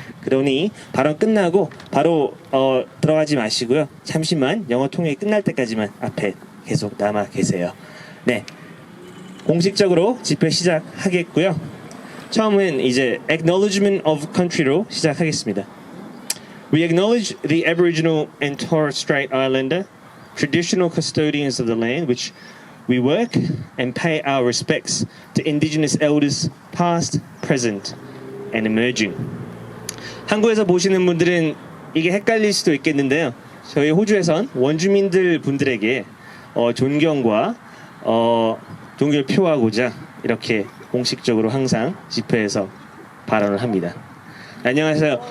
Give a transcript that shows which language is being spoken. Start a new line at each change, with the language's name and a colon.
Korean: 그러니 발언 끝나고 바로 들어가지 마시고요. 잠시만 영어 통역이 끝날 때까지만 앞에 계속 남아 계세요. 네, 공식적으로 집회 시작하겠고요. 처음은 이제 Acknowledgement of Country로 시작하겠습니다.
English: We acknowledge the Aboriginal and Torres Strait Islander, traditional custodians of the land, which we work and pay our respects to Indigenous elders, past, present, and emerging.
Korean: 한국에서 보시는 분들은 이게 헷갈릴 수도 있겠는데요. 저희 호주에선 원주민들 분들에게 존경과 동기를 표하고자 이렇게 공식적으로 항상 집회에서 발언을 합니다. 안녕하세요.